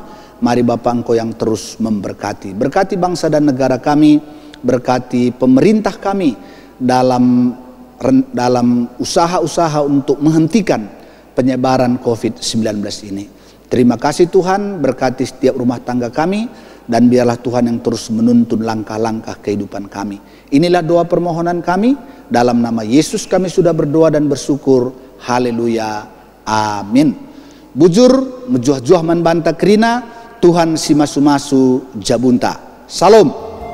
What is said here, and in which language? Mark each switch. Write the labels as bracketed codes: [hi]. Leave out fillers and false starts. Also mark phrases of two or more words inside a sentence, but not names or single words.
[id] Mari Bapa Engkau yang terus memberkati. Berkati bangsa dan negara kami, berkati pemerintah kami dalam usaha-usaha untuk menghentikan penyebaran COVID-19 ini. Terima kasih Tuhan, berkati setiap rumah tangga kami, dan biarlah Tuhan yang terus menuntun langkah-langkah kehidupan kami. Inilah doa permohonan kami, dalam nama Yesus kami sudah berdoa dan bersyukur. Haleluya, amin. [btx] Bujur, mejuah-juah man banta kerina, Tuhan si masu-masu jabunta. [id] Salam.